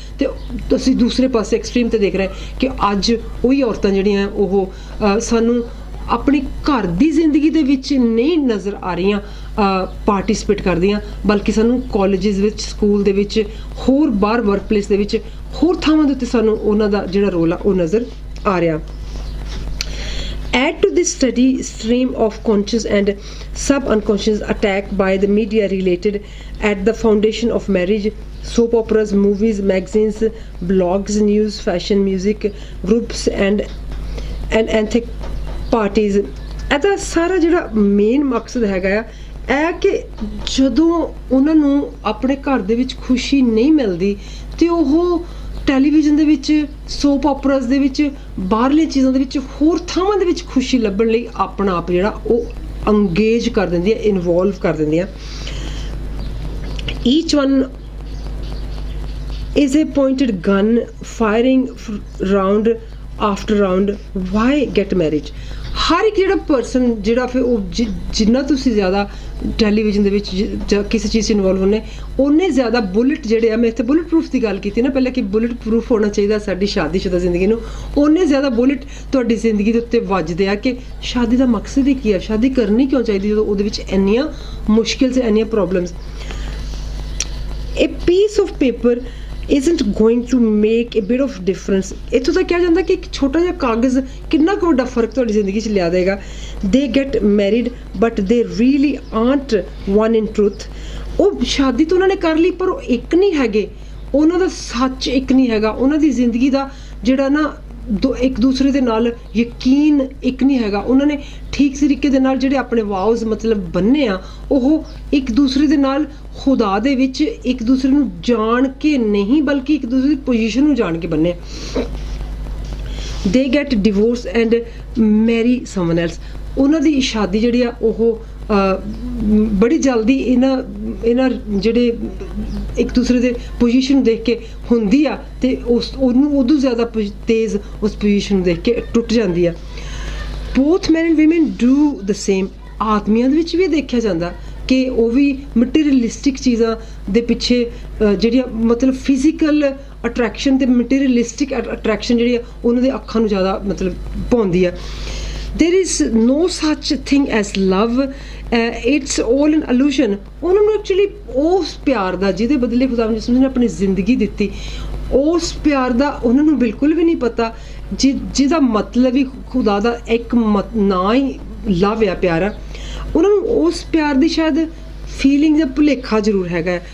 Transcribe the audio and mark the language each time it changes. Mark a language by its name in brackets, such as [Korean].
[Punjabi] ਤੇ ਅਸੀਂ ਦੂਸਰੇ ਪਾਸੇ ਐਕਸਟ੍ਰੀਮ ਤੇ ਦੇਖ ਰਹੇ ਕਿ ਅੱਜ ਉਹੀ ਔਰਤਾਂ ਜਿਹੜੀਆਂ ਉਹ ਸਾਨੂੰ ਆਪਣੀ ਘਰ ਦੀ ਜ਼ਿੰਦਗੀ ਦੇ ਵਿੱਚ ਨਹੀਂ ਨਜ਼ਰ ਆ ਰਹੀਆਂ ਪਾਰਟੀਸਪੇਟ ਕਰਦੀਆਂ, ਬਲਕਿ ਸਾਨੂੰ ਕਾਲਜਿਸ ਵਿੱਚ, ਸਕੂਲ ਦੇ ਵਿੱਚ, ਹੋਰ ਬਾਹਰ ਵਰਕ ਪਲੇਸ ਦੇ ਵਿੱਚ, ਹੋਰ ਥਾਵਾਂ ਦੇ ਉੱਤੇ ਸਾਨੂੰ ਉਹਨਾਂ ਦਾ ਜਿਹੜਾ ਰੋਲ ਆ ਉਹ ਨਜ਼ਰ ਆ ਰਿਹਾ। [English] Add to this steady stream of conscious and sub-unconscious attack by the media related at the foundation of marriage, soap operas, movies, magazines, blogs, news, fashion, music, groups and ethnic parties. [Punjabi] ਇਹਦਾ ਸਾਰਾ ਜਿਹੜਾ main ਮਕਸਦ ਹੈਗਾ ਆ ਇਹ ਕਿ ਜਦੋਂ ਉਹਨਾਂ ਨੂੰ ਆਪਣੇ ਘਰ ਦੇ ਵਿੱਚ ਖੁਸ਼ੀ ਨਹੀਂ ਮਿਲਦੀ ਤੇ ਉਹ ਟੈਲੀਵਿਜ਼ਨ ਦੇ ਵਿੱਚ, ਸੋਪ ਓਪਰਾਸ ਦੇ ਵਿੱਚ, ਬਾਹਰਲੀਆਂ ਚੀਜ਼ਾਂ ਦੇ ਵਿੱਚ, ਹੋਰ ਥਾਵਾਂ ਦੇ ਵਿੱਚ ਖੁਸ਼ੀ ਲੱਭਣ ਲਈ ਆਪਣਾ ਆਪ ਜਿਹੜਾ ਉਹ ਅੰਗੇਜ ਕਰ ਦਿੰਦੀ ਹੈ, ਇਨਵੋਲਵ ਕਰ ਦਿੰਦੀ ਹੈ। [English] Each one is a pointed gun firing round after round. Why get married? [Punjabi] ਹਰ ਇੱਕ ਜਿਹੜਾ ਪਰਸਨ ਜਿਹੜਾ ਫਿਰ ਉਹ ਜਿੰਨਾ ਤੁਸੀਂ ਜ਼ਿਆਦਾ ਟੈਲੀਵਿਜ਼ਨ ਦੇ ਵਿੱਚ ਜਾਂ ਕਿਸੇ ਚੀਜ਼ 'ਚ ਇਨਵੋਲਵ ਹੁੰਦੇ, ਉਹਨੇ ਜ਼ਿਆਦਾ ਬੁਲਟ ਜਿਹੜੇ ਆ, ਮੈਂ ਇੱਥੇ ਬੁਲਟ ਪ੍ਰੂਫ ਦੀ ਗੱਲ ਕੀਤੀ ਨਾ ਪਹਿਲਾਂ ਕਿ ਬੁਲਟ ਪ੍ਰੂਫ ਹੋਣਾ ਚਾਹੀਦਾ ਸਾਡੀ ਸ਼ਾਦੀशुदा ਜ਼ਿੰਦਗੀ ਨੂੰ, ਉਹਨੇ ਜ਼ਿਆਦਾ ਬੁਲਟ ਤੁਹਾਡੀ ਜ਼ਿੰਦਗੀ ਦੇ ਉੱਤੇ ਵੱਜਦੇ ਆ ਕਿ ਸ਼ਾਦੀ ਦਾ ਮਕਸਦ ਹੀ ਕੀ ਹੈ, ਸ਼ਾਦੀ ਕਰਨੀ ਕਿਉਂ ਚਾਹੀਦੀ ਜਦੋਂ ਉਹਦੇ ਵਿੱਚ ਇੰਨੀਆਂ ਮੁਸ਼ਕਿਲ ਤੇ ਇੰਨੀਆਂ problems. [English] A piece of paper isn't going to make a bit of difference. [Punjabi] ਇੱਥੋਂ ਤੱਕ ਕਿਹਾ ਜਾਂਦਾ ਕਿ ਇੱਕ ਛੋਟਾ ਜਿਹਾ ਕਾਗਜ਼ ਕਿੰਨਾ ਕੁ ਵੱਡਾ ਫਰਕ ਤੁਹਾਡੀ ਜ਼ਿੰਦਗੀ 'ਚ ਲਿਆ ਦੇਗਾ। [English] They get married but they really aren't one in truth. [Punjabi] ਉਹ ਸ਼ਾਦੀ ਤਾਂ ਉਹਨਾਂ ਨੇ ਕਰ ਲਈ ਪਰ ਉਹ ਇੱਕ ਨਹੀਂ ਹੈਗੇ, ਉਹਨਾਂ ਦਾ ਸੱਚ ਇੱਕ ਨਹੀਂ ਹੈਗਾ, ਉਹਨਾਂ ਦੀ ਜ਼ਿੰਦਗੀ ਦਾ ਜਿਹੜਾ ਨਾ ਇੱਕ ਦੂਸਰੇ ਦੇ ਨਾਲ ਯਕੀਨ ਇੱਕ ਨਹੀਂ ਹੈਗਾ। ਉਹਨਾਂ ਨੇ ਠੀਕ ਤਰੀਕੇ ਦੇ ਨਾਲ ਜਿਹੜੇ ਆਪਣੇ ਵਾਉਜ਼ ਮਤਲਬ ਬੰਨੇ ਆ, ਉਹ ਇੱਕ ਦੂਸਰੇ ਦੇ ਨਾਲ ਖੁਦਾ ਦੇ ਵਿੱਚ ਇੱਕ ਦੂਸਰੇ ਨੂੰ ਜਾਣ ਕੇ ਨਹੀਂ, ਬਲਕਿ ਇੱਕ ਦੂਸਰੇ ਦੀ ਪੋਜੀਸ਼ਨ ਨੂੰ ਜਾਣ ਕੇ ਬੰਨੇ। [English] They get divorce and marry someone else. [Punjabi] ਉਹਨਾਂ ਦੀ ਸ਼ਾਦੀ ਜਿਹੜੀ ਆ ਉਹ ਬੜੀ ਜਲਦੀ ਇਹਨਾਂ ਜਿਹੜੇ ਇੱਕ ਦੂਸਰੇ ਦੇ ਪੋਜੀਸ਼ਨ ਨੂੰ ਦੇਖ ਕੇ ਹੁੰਦੀ ਆ, ਅਤੇ ਉਹਨੂੰ ਉਦੋਂ ਜ਼ਿਆਦਾ ਤੇਜ਼ ਉਸ ਪੋਜੀਸ਼ਨ ਨੂੰ ਦੇਖ ਕੇ ਟੁੱਟ ਜਾਂਦੀ ਆ। [English] Both man and women do the same. [Punjabi] ਆਦਮੀਆਂ ਦੇ ਵਿੱਚ ਵੀ ਇਹ ਦੇਖਿਆ ਜਾਂਦਾ ਕਿ ਉਹ ਵੀ ਮਟੀਰੀਅਲਿਸਟਿਕ ਚੀਜ਼ਾਂ ਦੇ ਪਿੱਛੇ ਜਿਹੜੀਆਂ ਮਤਲਬ ਫਿਜ਼ੀਕਲ ਅਟਰੈਕਸ਼ਨ ਅਤੇ ਮਟੀਰੀਅਲਿਸਟਿਕ ਅਟਰੈਕਸ਼ਨ ਜਿਹੜੀ ਆ ਉਹਨਾਂ ਦੇ ਅੱਖਾਂ ਨੂੰ ਜ਼ਿਆਦਾ ਮਤਲਬ ਪਾਉਂਦੀ ਆ। [English] There is no such thing as love, it's all an illusion। [Punjabi] ਉਹਨਾਂ ਨੂੰ ਐਕਚੁਅਲੀ ਉਸ ਪਿਆਰ ਦਾ ਜਿਹਦੇ ਬਦਲੇ ਖੁਦਾਵੰਦ ਯਿਸੂ ਨੇ ਆਪਣੀ ਜ਼ਿੰਦਗੀ ਦਿੱਤੀ, ਉਸ ਪਿਆਰ ਦਾ ਉਹਨਾਂ ਨੂੰ ਬਿਲਕੁਲ ਵੀ ਨਹੀਂ ਪਤਾ, ਜਿਹਦਾ ਮਤਲਬ ਹੀ ਖੁਦਾ ਦਾ ਇੱਕ ਨਾਂ ਹੀ ਲਵ ਆ, ਪਿਆਰ ਆ। ਉਹਨਾਂ ਨੂੰ ਉਸ ਪਿਆਰ ਦੀ ਸ਼ਾਇਦ ਫੀਲਿੰਗ ਜਾਂ ਭੁਲੇਖਾ ਜ਼ਰੂਰ ਹੈਗਾ।